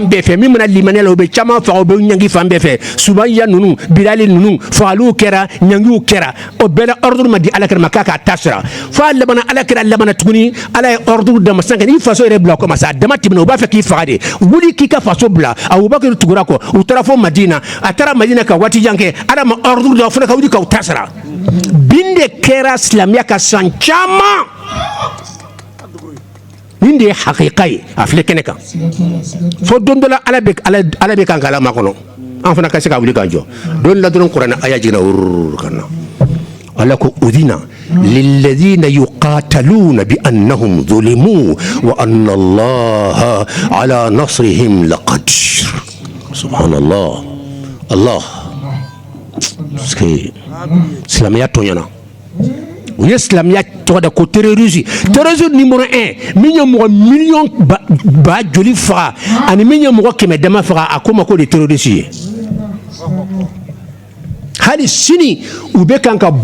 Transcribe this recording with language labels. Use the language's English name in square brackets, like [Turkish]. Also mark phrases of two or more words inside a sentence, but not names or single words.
[Bambara] bɛɛ fɛ min mana limaniya la u bɛ caman faga u bɛ ɲangi fan bɛɛ fɛ Sumayya ninnu Bilali ninnu fagaliw kɛra ɲangiw kɛra o bɛɛ la ordre ma di ala kɛra ma k'a k'a ta sira f'a laban ala kɛra laban tuguni ala ye ordre d'a ma sisan n'i faso yɛrɛ bila o kama sa a dama tɛmɛna u b'a fɛ k'i faga de wuli k'i ka faso bila Abubakar tugura kɔ u taara fo Madina a taara Madina ka waati jan kɛ ala ma ordre d'a fana ka wuli k'aw ta sira bin de kɛra silamɛya ka san caman nin de ye hakika ye a filɛ kɛnɛ kan fo don dɔ la ala bɛ kan k'ala makɔnɔ an fana ka se ka wuli k'an jɔ don la dɔrɔn kuranɛ aya jiginna wururu ka na ala ko [Arabic] أذن للذين يقاتلون بأنهم ظلموا وإن الله على نصرهم لقدير سبحان الله الله [Bambara] silamɛya tɔɲɔna u ye silamɛya tɔgɔ da ko [French] terrorisme numéro [Bambara] 1 min ye mɔgɔ million ba joli faga ani min ye mɔgɔ 100 dama faga a ko ma ko de terroriste ye hali sini u bɛ kan ka